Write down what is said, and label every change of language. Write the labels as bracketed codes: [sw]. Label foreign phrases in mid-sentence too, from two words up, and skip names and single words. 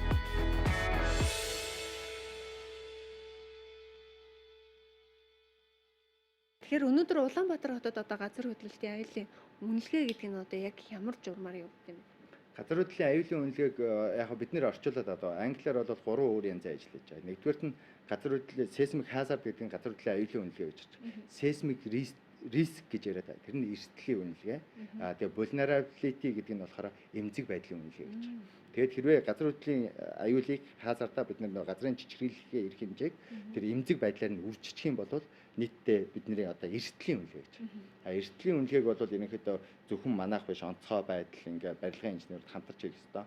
[mn] Тэгэхээр өнөөдөр Улаанбаатар хотод одоо газар хөдлөлтийн аюулын үнэлгээ гэдэг нь одоо яг ямар журмаар явагдав юм бэ? Газар хөдлөлийн аюулын үнэлгээг яг бид нэр орчуулад одоо англиар бол 3 өөр янзаар ажиллаж байгаа. Нэгдүгээрт нь газар хөдлөлийн [en] seismic hazard [mn] гэдэг нь газар хөдлөлийн аюулын үнэлгээ гэж байна. [en] Seismic risk [mn] гэж яриад байгаа. Тэр нь эрсдлийн үнэлгээ. Тэгээ vulnerability гэдэг нь болохоор эмзэг байдлын үнэлгээ гэж байна. Тэгээд хэрвээ газар хөдлөлийн аюулыг хазардаа бид нэр газрын чичрэлхээ эрх хэмжээг тэр эмзэг байдлаар нь үржичих юм бол нийтдээ бидний одоо эрсдлийн үнэлгээ гэж. Эрсдлийн үнэлгээг бол ерөнхийдөө зөвхөн манайх биш онцгой байдал ингээ барилгын инженерүүд хамтарч ирэх ёстой.